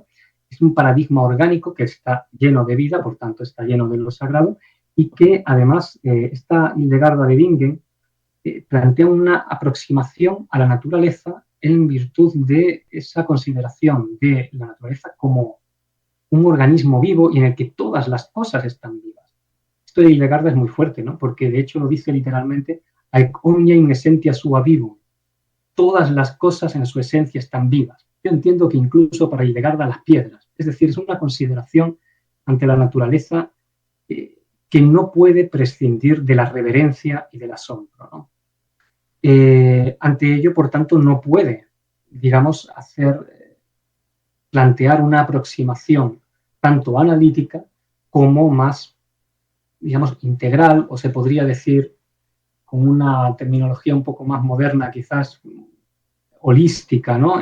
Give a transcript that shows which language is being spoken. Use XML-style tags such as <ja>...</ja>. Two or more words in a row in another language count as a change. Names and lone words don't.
<es>Es un paradigma orgánico que está lleno de vida, por tanto está lleno de lo sagrado, y que además esta Hildegarda de Bingen plantea una aproximación a la naturaleza en virtud de esa consideración de la naturaleza como un organismo vivo y en el que todas las cosas están vivas. Esto de Hildegarda es muy fuerte, ¿no? Porque de hecho lo dice literalmente,</es> <la>"Haec omnia in essentia sua vivum",</la> <es>todas las cosas en su esencia están vivas. Yo entiendo que incluso para Hildegarda las piedras, es decir, es una consideración ante la naturaleza que no puede prescindir de la reverencia y del asombro, ¿no? Ante ello, por tanto, no puede, digamos, plantear una aproximación tanto analítica como más, digamos, integral, o se podría decir, con una terminología un poco más moderna, quizás holística, ¿no?</es>